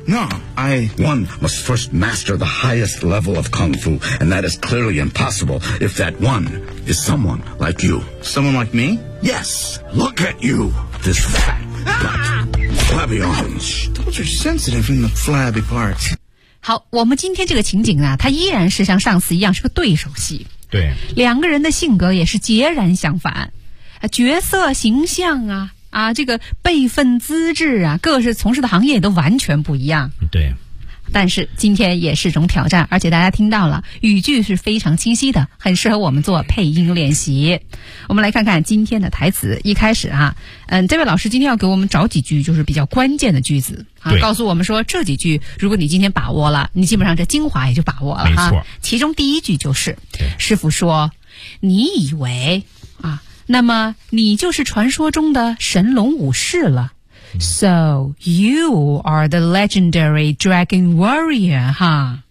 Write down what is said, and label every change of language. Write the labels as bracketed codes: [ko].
[en] No, I... One must first master the highest level of Kung Fu, and that is clearly impossible if that one is someone like you. Someone like me? Yes, look at you, this fat butt, flabby arms. Those are sensitive in the flabby parts. [zh] 好，我们今天这个情景啊，它依然是像上次一样是个对手戏。对。两个人的性格也是截然相反，角色形象啊啊，这个辈分资质啊，各是从事的行业都完全不一样。对，但是今天也是种挑战，而且大家听到了语句是非常清晰的，很适合我们做配音练习。我们来看看今天的台词。一开始啊，嗯，这位老师今天要给我们找几句就是比较关键的句子啊，告诉我们说这几句如果你今天把握了，你基本上这精华也就把握了。没错、啊、其中第一句就是师傅说你以为啊，那么你就是传说中的神龙武士了。 [en] So you are the legendary dragon warrior, huh?